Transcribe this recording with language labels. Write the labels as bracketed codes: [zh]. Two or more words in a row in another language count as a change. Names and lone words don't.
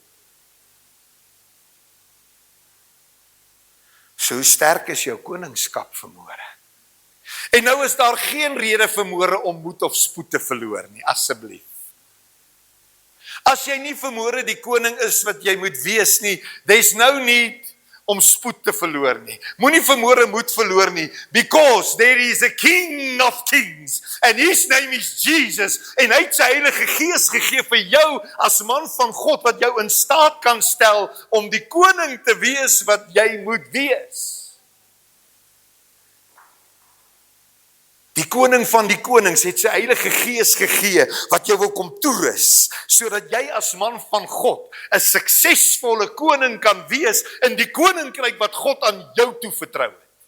[af] So sterk is jou koningskap vanmôre. En nou is daar geen rede vanmôre om moed of spoed te verloor nie, asseblief. As jy nie vanmôre die koning is wat jy moet wees nie, [en] there's no need [af] om spoed te verloor nie. Moenie vanmôre moed verloor nie, [en] because there is a King of Kings, and his name is Jesus, [af] en hy het sy Heilige Gees gegee vir jou as man van God, wat jou in staat kan stel om die koning te wees wat jy moet wees. Die koning van die konings het sy Heilige Gees gegee, wat jou wil kom toerus, sodat jy as man van God 'n suksesvolle koning kan wees in die koninkryk wat God aan jou toevertrou het.